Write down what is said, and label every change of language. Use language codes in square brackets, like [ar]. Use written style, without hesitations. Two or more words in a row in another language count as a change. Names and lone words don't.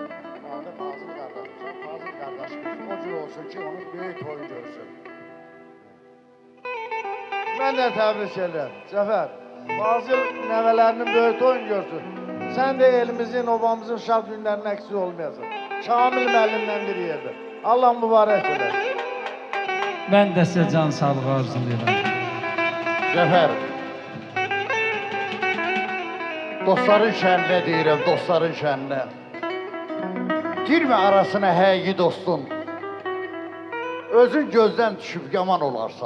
[az] Qaldı Fazıl qardaşımıza. Fazıl qardaşımız o cür olsun ki onun böyük toyu görsün. Mən də təbrik edirəm. Zəfər, Fazil nəvələrinin böyük toyun görsün. Sən də elimizin, obamızın şad günlərinin əksi olmayasın. Şamil müəllimlə bir yerdir. Allah mübarək eləsin. Ben de size can sağlığı arzulayıram. Zəfər, dostların şəninə deyirəm, dostların şəninə. Girmə arasına həqiqi dostun. Özün gözdən düşüb yaman olarsan.